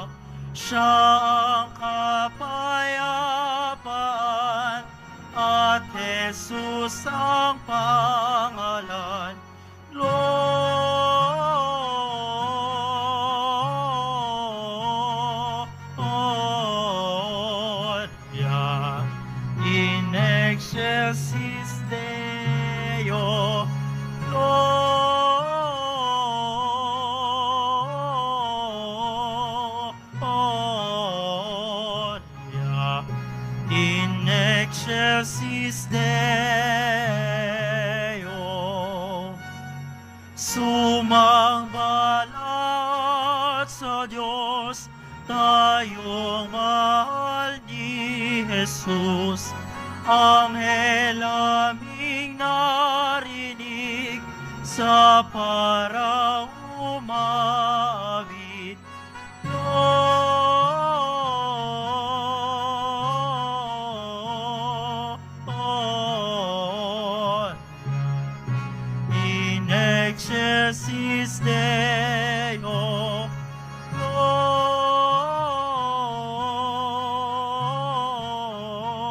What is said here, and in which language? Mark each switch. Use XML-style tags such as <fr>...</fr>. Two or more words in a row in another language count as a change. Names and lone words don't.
<tl>Siya ang kapayapaan at Jesus ang pangalan.</tl> <en>Lord, yeah,</en> <la>in excelsis Deo,</la> <en>Lord, yeah,</en> <la>in excelsis Deo.</la> <tl>Sumangbalat sa Diyos, tayong mahal ni Jesus. Anghel aming narinig sa parang umawit.</tl> <en>Lord,</en> <la>in excelsis Deo,</la> <en>Lord,</en>